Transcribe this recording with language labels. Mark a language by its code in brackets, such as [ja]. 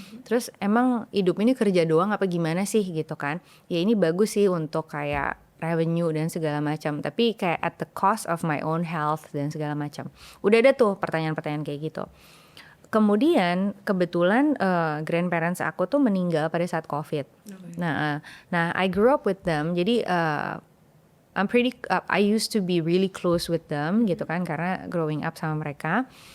[id] Terus emang hidup ini kerja doang apa gimana sih gitu kan. Ya ini bagus sih untuk kayak revenue dan segala macam. Tapi kayak [en] at the cost of my own health [id] dan segala macam. Udah ada tuh pertanyaan-pertanyaan kayak gitu. Kemudian kebetulan grandparents aku tuh meninggal pada saat COVID. [en] Nah, I grew up with them. Jadi I used to be really close with them [id] gitu kan, karena [en] growing up [id] sama mereka.